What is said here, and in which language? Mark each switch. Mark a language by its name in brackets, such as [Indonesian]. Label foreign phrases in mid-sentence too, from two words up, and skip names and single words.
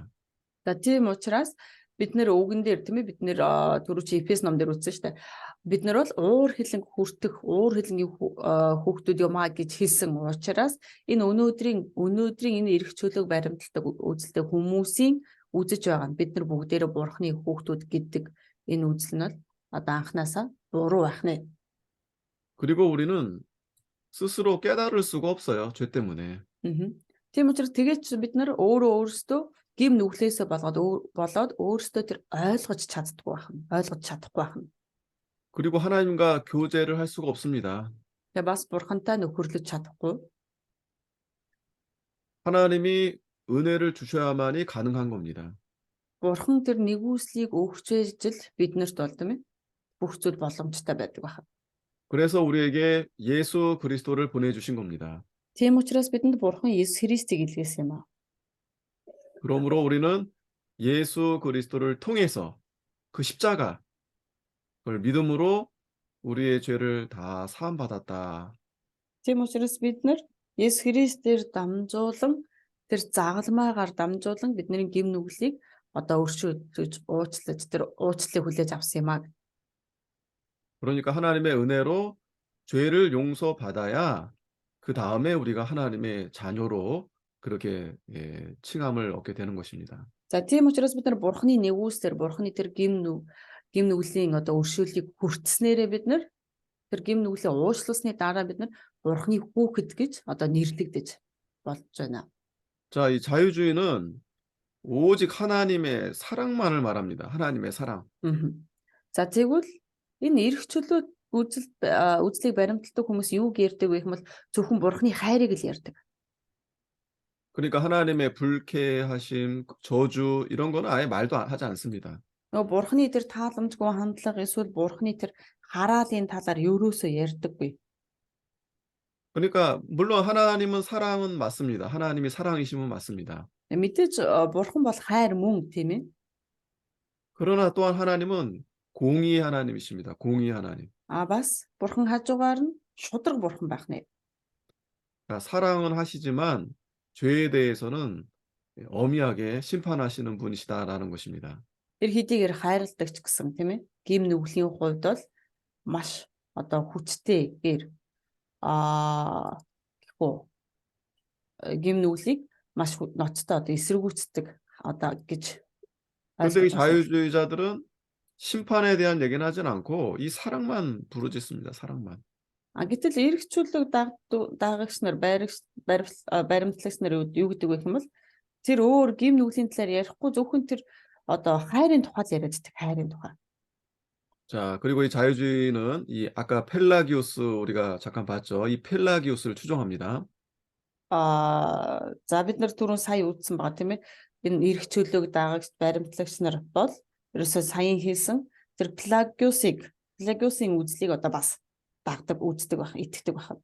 [Mongolian] За тийм учраас бид нэр үгэн дээр тийм ээ бид нэр түрүүч Эфес ном дээр үзсэн шүү дээ. Бид нар бол уур хилэнг хүртэх уур хилэнгийн хүүхдүүд юмаа гэж хэлсэн учраас энэ өнөөдрийн энэ эрх чөлөөг баримталдаг үзэлтэй хүмүүсийн үзэж байгаа нь бид нар бүгдээрээ бурхны хүүхдүүд гэдэг энэ үзэл нь бол одоо анханасаа буруу байх нэ. [Korean] 그리고 우리는 스스로 깨달을 수가 없어요. 죄 때문에. [Mongolian] Тийм учраас тэгээд бид нар өөрсдөө гим нүглээсээ болоод өөрсдөө тэр ойлгож чаддаггүй байна. Ойлгож чадахгүй байна. [Korean] 그리고 하나님과 교제를 할 수가 없습니다. [Mongolian] Тэгээ бас бурхантай нөхөрлөж чадахгүй. [Korean] 하나님이 은혜를 주셔야만이 가능한 겁니다. [Mongolian] Бурхан тэр нэгүслийг өгчээж л биднэрт болдом юм. Бүх зүйл боломжтой байдаг байна. [Korean] 그래서 우리에게 예수 그리스도를 보내주신 겁니다. [Mongolian] Тийм учраас бидэнд бурхан Есүс Христийг илгээсэн юм аа. [Korean] 그러므로 우리는 예수 그리스도를 통해서 그 십자가 그걸 믿음으로 우리의 죄를 다 사함받았다. [Mongolian] Тийм учраас бид нар Есүс Христээр дамжуулан тэр загалмаагаар дамжуулан бидний гим нүглийг одоо өршөөж уучлаж тэр уучлалыг хүлээж авсан юм аа. [Korean] 그러니까 하나님의 은혜로 죄를 용서받아야 그 다음에 우리가 하나님의 자녀로 그렇게 칭함을 얻게 되는 것입니다. [Mongolian] За тийм учраас бид нар бурхны нэгүсээр бурхны тэр гим нүглийн одоо өршөөлийг хүртснээрээ бид нар тэр гим нүглийг уучлалсны дараа бид нар бурхны хүүхэд гэж одоо нэрлэгдэж болж байна. [Korean] 자, 이 자유주의는 오직 하나님의 사랑만을 말합니다. 하나님의 사랑. [Mongolian] За тэгвэл энэ эрх чөлөө үзлийг баримталдаг хүмүүс юуг ярьдаг вэ гэвэл зөвхөн бурхны хайрыг л ярьдаг. [Korean] 그러니까 하나님의 불쾌하심, 저주 이런 거는 아예 말도 하지 않습니다. [Mongolian] Нөгөө бурхны тэр тааламжгүй хандлага эсвэл бурхны тэр хараалын талаар ерөөсөө ярьдаггүй. [Korean] 그러니까 물론 하나님은 사랑은 맞습니다. 하나님이 사랑이심은 맞습니다. [Mongolian] Мэдээж бурхан бол хайр мөн тийм ээ. [Korean] 그러나 또한 하나님은 공의 하나님이십니다. 공의 하나님. [Mongolian] Бас бурхан хажуугаар нь шудраг бурхан байх нэ. [Korean] 그러니까 사랑은 하시지만 죄에 대해서는 엄하게 심판하시는 분이시다라는 것입니다. [Mongolian] Тэр хэдийгээр хайрладаг ч гэсэн тийм ээ. Гим нүглийн хувьд бол маш одоо хүчтэйгээр гэхүү гим нүглийг маш ноцтой одоо эсэргүүцдэг одоо гэж [Korean] 그런데 이 자유주의자들은 심판에 대한 얘기는 하진 않고 이 사랑만 부르짖습니다. 사랑만. [Mongolian] гэтэл эрх чөлөөг дагагч нар баримтлагч нар юу гэдэг вэ гэвэл тэр өөр гим нүглийн талаар ярихгүй зөвхөн тэр одоо хайрын тухай яриад байдаг хайрын тухай. [Korean] 자, 그리고 이 자유주의는 이 아까 펠라기우스 우리가 잠깐 봤죠. 이 펠라기우스를 추종합니다. [Mongolian] За бид нар түрүүн сая үзсэн байгаа тийм ээ. Энэ эрх чөлөөг дагагч баримтлагч нар бол ерөөсөө саяхан хийсэн тэр Пелагиусийн үзлийг одоо бас дагдаг, үздэг байх, итгэдэг байх.